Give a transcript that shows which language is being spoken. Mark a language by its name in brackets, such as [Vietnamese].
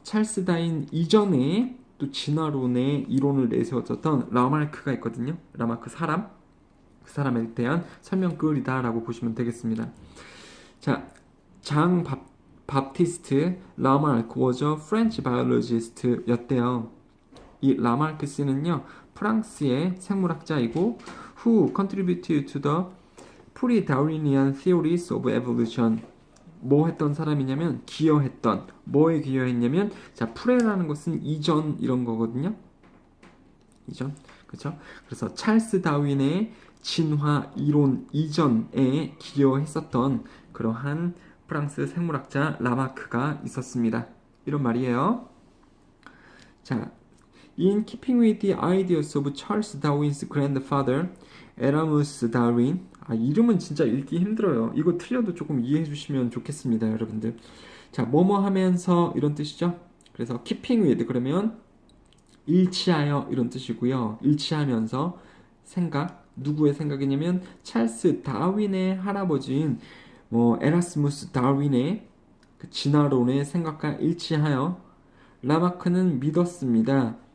[Korean] 찰스 다윈 이전에 또 진화론의 이론을 내세웠었던 라마르크가 있거든요. 라마르크 사람. 그 사람에 대한 설명글이다라고 보시면 되겠습니다. 자, 장 바프티스트 라마르크 [English] was a French biologist [Korean] 였대요. 이 라마르크스는요 프랑스의 생물학자이고 [English] who contributed to the pre-Darwinian theories of evolution. [Korean] 뭐 했던 사람이냐면 기여했던 뭐에 기여했냐면 자 프레라는 것은 이전 이런 거거든요. 이전 그렇죠? 그래서 찰스 다윈의 진화 이론 이전에 기여했었던 그러한 프랑스 생물학자 라마크가 있었습니다. 이런 말이에요. [English] 자, in keeping with the ideas of Charles Darwin's grandfather, Erasmus Darwin. [Korean] 이름은 진짜 읽기 힘들어요. 이거 틀려도 조금 이해해 주시면 좋겠습니다, 여러분들. 자, 뭐뭐 하면서 이런 뜻이죠. 그래서 keeping with 그러면 일치하여 이런 뜻이고요. 일치하면서 생각 누구의 생각이냐면 찰스 다윈의 할아버지인 에라스무스 다윈의 그 진화론의 생각과 일치하여 라마크는 믿었습니다.